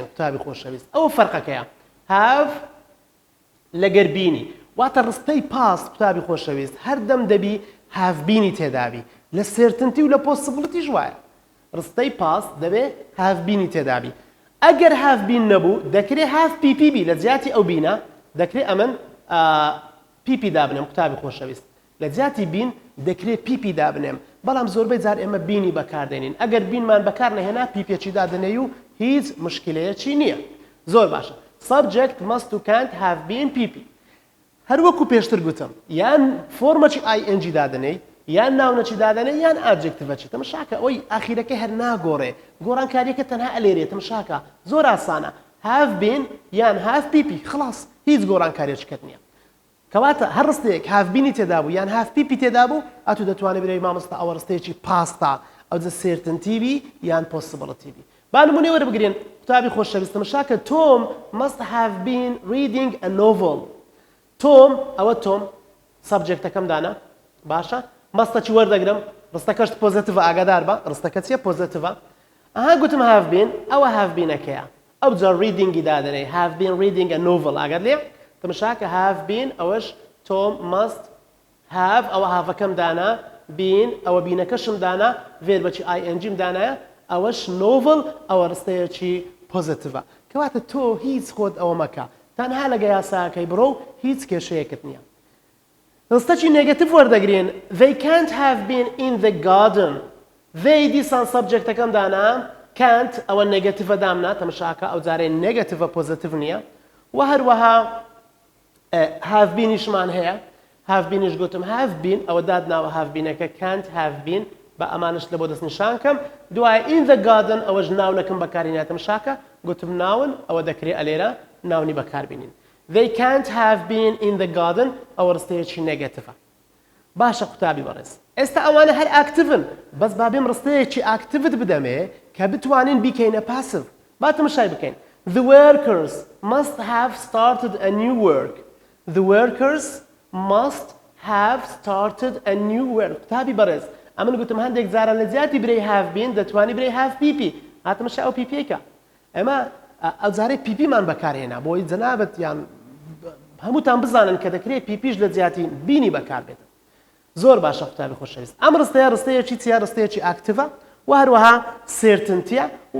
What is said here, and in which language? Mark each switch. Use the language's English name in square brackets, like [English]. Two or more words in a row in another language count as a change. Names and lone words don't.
[Central Kurdish] قوتابی خۆشەویست ئەوە فەرقەکەیە هاف لەگەر بینی واتە ڕستەی پاست قوتابی خۆشەویست هەردەم دەبی [English] have been [Central Kurdish] تێدابی لە سێرتنتی و لە پۆسیبڵیتیش وایە ڕستەی پاست دەبێ [English] have been [Central Kurdish] تێدابی ئەگەر [English] have been [Central Kurdish] نەبوو دەکرێت [English] have PP [Central Kurdish] بی لە جیاتی ئەو بینە دەکرێت ئەمن پیپی دابنێم قوتابی خۆشەویست لە جیاتی بین دەکرێت پیپی دابنێم بەڵام زۆربەی جار ئێمە بینی بەکاردێنین ئەگەر بینمان بەکار نەهێنا پیپێکی دادنێ و هیچ مشکلەیەکی نییە زۆر باشە [English] subject must [Central Kurdish] و [English] can't have been PP [Central Kurdish] هەروەکو پێشتر گوتم یان فۆرمەکی ING دادنەی یان ناونەکی دادنێ یان ئاجکتڤەکی تەماشاکە ئەوەی ئاخیرەکە هەر ناگۆڕێ گۆڕانکاریەکە تەنها ئەلێرێت تەماشاکە زۆر ئاسانە [English] have been [Central Kurdish] یان have پیپی خلاص هیچ گۆڕانکاریەکەت نییە کەواتە هەر ڕستەیەک [English] have been [Central Kurdish] تێدا بوو یان [English] have PP [Central Kurdish] تێدا بوو ئەتو دەتوانێت بێ مامۆستا ئەوە ڕستەیەکی پاستا ئەو certainty بی یان possibility بی با نمونەی وەربگرێن قوتابی خۆشەویست تەماشاکە [English] Tom must have been reading a novel [Central Kurdish] تۆم ئەوە تۆم سەبجێکتەکەم دانا باشە مەستەکی وەردەگرم ڕستەکەشت پۆزیتیڤە ئاگادار بە ڕستەکە چیە پۆزیتیڤە ئەها گوتم [English] have been [Central Kurdish] ئەوە [English] have beenەکەیە ئەو جار readingi دادنێ have been reading a novel [Central Kurdish] ئاگات لێ تەماشاکە have been ئەوەش تۆم [English] must have [Central Kurdish] ئەوە هافەکەم دانا been ئەوە بینەکەشم دانا ڤێربەکی INGم دانایە ئەوەش novel ئەوە ڕستەیەکی پۆزیتیڤە کەواتە تۆ هیچ خۆت ئەوە مەکە تەنها لەگە یاساکەی بڕۆ هیچ کێشەیەکت نییە ڕستەکی نێگەتیڤ وەردەگرێن [English] they can't have been in the garden they [Central Kurdish] دیسان سەبجێکتەکەم دانا can't ئەوە نێگەتیڤە دامنا تەماشاکە ئەو جارێ نێگەتیڤە پۆزیتیڤ نییە و هەروەها [English] have beenیشمان [Central Kurdish] هەیە [English] have been [Central Kurdish] یش گوتم have been ئەوە دادناوە [English] have beenەکە can't have been [Central Kurdish] بە ئەمانش لە بۆ دەستنیشانکەم دوای [English] in the garden [Central Kurdish] ئەوەش ناونەکەم بەکارهێنا تەماشاکە گوتم ناون ئەوە دەکرێت ئەلێرە ناونی بەکاربێنین [English] they can't have been in the garden [Central Kurdish] ئەوە ڕستەیەکی نێگەتیڤە باشە قوتابی بەڕێز ئێستا ئەوانە هەر ئاکتیڤن بەس بابێم ڕستەیەکی ئاکتیڤت بدەمێ کە بتوانین بیکەینە پاسیڤ با تەماشای بکەین [English] the workers must have started a new work the workers must have started a new work [Central Kurdish] قوتابی بەڕێز ئەمن گوتم هەندێک جارە لە زیاتی برەی [English] have been [Central Kurdish] دەتوانی برەی [English] have PP [Central Kurdish] هاتەمەشای ئەو پیپیەکە ئێمە ئەو جارەی پیپیمان بەکارهێنا بۆی جەنابەت یان هەمووتان بزانن کە دەکرێت پیپیش لە جیاتی بینی بەکاربێت زۆر باشە قوتابی خۆشەویست ئەم ڕستەیە ڕستەیەکی چیە ڕستەیەکی ئاکتیڤە و هەروەها سێرتنتیە و